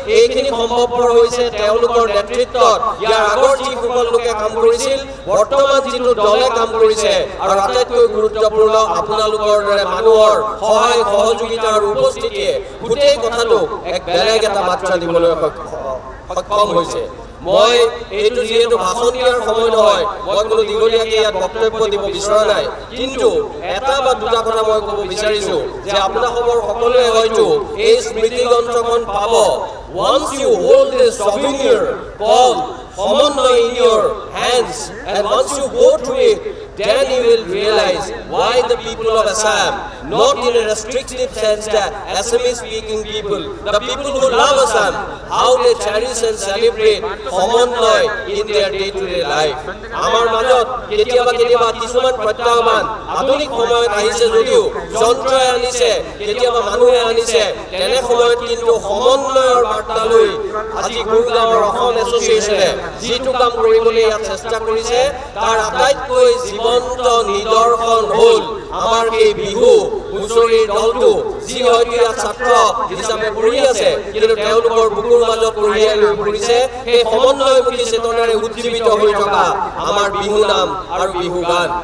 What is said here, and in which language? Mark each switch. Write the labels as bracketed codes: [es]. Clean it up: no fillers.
[as] এইখিনি সম্ভৱপৰ হৈছে তেওঁলোকৰ নেতৃত্বত ইয়াৰ আগৰ যিসকল লোকে কাম কৰিছিল, বৰ্তমান যিটো দলে কাম কৰিছে, আৰু আটাইতকৈ গুৰুত্বপূৰ্ণ আপোনালোকৰ দৰে মানুহৰ সহায় সহযোগিতা আৰু উপস্থিতিয়ে গোটেই কথাটো এক বেলেগ এটা মাত্ৰা দিবলৈ সক্ষম হৈছে। মই এইটো যিহেতু ভাষণ দিয়াৰ সময় নহয়, মই কোনো দীঘলীয়াকৈ ইয়াত বক্তব্য দিব বিচৰা নাই, কিন্তু এটা বা দুটা কথা মই ক'ব বিচাৰিছোঁ যে আপোনালোকৰ সকলোৱে হয়তো এই স্মৃতি গ্ৰন্থখন পাব। [en] Once you hold this souvenir called Samanvay in your hands, and once you go through it, then you will realize why the people of Assam, not in a restrictive sense that Assamese speaking people, the people who love Assam, how they cherish and celebrate Samanvay in their day-to-day life. [as] আমাৰ মাজত কেতিয়াবা কিছুমান প্ৰত্যাহ্বান আধুনিক সময়ত আহিছে যদিও যন্ত্ৰই আনিছে, কেতিয়াবা মানুহে আনিছে, তেনে সময়ত কিন্তু সমন্বয়ৰ বাৰ্তা লৈ আজি গুৰুগাঁৱৰ অসম এছ'চিয়েশ্যনে যিটো কাম কৰিবলৈ ইয়াত চেষ্টা কৰিছে তাৰ আটাইতকৈ জীৱন্ত নিদৰ্শন হ'ল আমাৰ এই বিহু হুঁচৰিৰ দলটো, যি হয়তো ইয়াত ছাত্ৰ হিচাপে পঢ়ি আছে কিন্তু তেওঁলোকৰ বুকুৰ মাজত কঢ়িয়াই লৈ ফুৰিছে সেই সমন্বয়মুখী চেতনাৰে উজ্জীৱিত হৈ থকা আমাৰ বিহু নাম আৰু বিহু গান।